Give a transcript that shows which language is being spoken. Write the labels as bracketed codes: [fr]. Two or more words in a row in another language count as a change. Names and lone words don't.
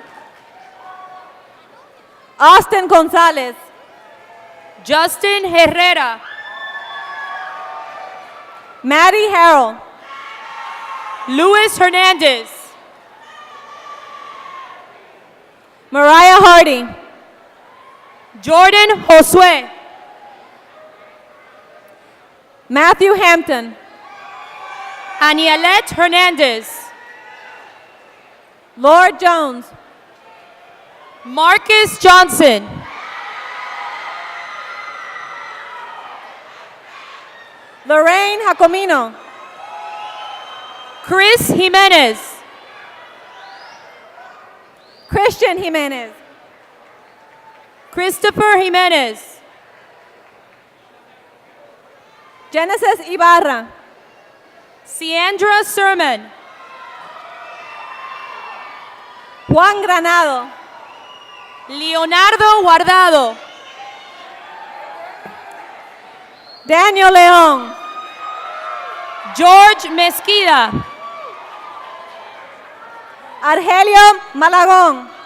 [en] Austin González. Justin Herrera. Maddie Harrell. Luis Hernandez. Mariah Hardy. Jordan Josue. Matthew Hampton. Anielette Hernandez. Lord Jones. Marcus Johnson. Lorraine Jacomino. Chris Jimenez. Christian Jimenez. Christopher Jimenez. Genesis Ibarra. Ciandra Sermon. Juan Granado. Leonardo Guardado. Daniel León. George Mesquida. Argelio Malagón.